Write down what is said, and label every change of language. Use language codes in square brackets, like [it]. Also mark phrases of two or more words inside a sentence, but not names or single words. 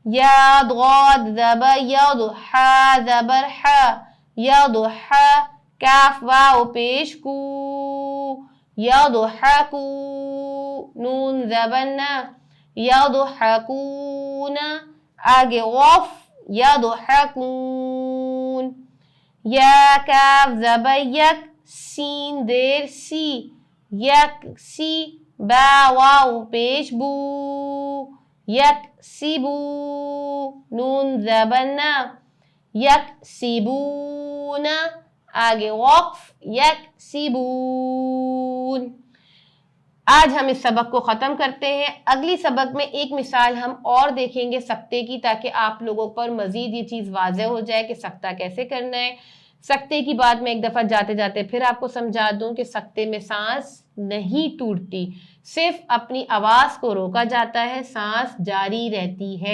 [ur] یا ضاد زبر ید حا زبر حا ید حا کاف واو پیش کو یضحکو نون زبر نا یضحکون آگے وف یضحکون یا کاف زبر یک سین دیر سی یک سی با واو پیش بو یک سیبو نون زبر نا یک سیبون آگے وقف یک سیبون. آج ہم اس سبق کو ختم کرتے ہیں. اگلی سبق میں ایک مثال ہم اور دیکھیں گے سکتے کی، تاکہ آپ لوگوں پر مزید یہ چیز واضح ہو جائے کہ سکتہ کیسے کرنا ہے. سکتے کی بات میں ایک دفعہ جاتے جاتے پھر آپ کو سمجھا دوں کہ سکتے میں سانس نہیں ٹوٹتی، صرف اپنی آواز کو روکا جاتا ہے، سانس جاری رہتی ہے.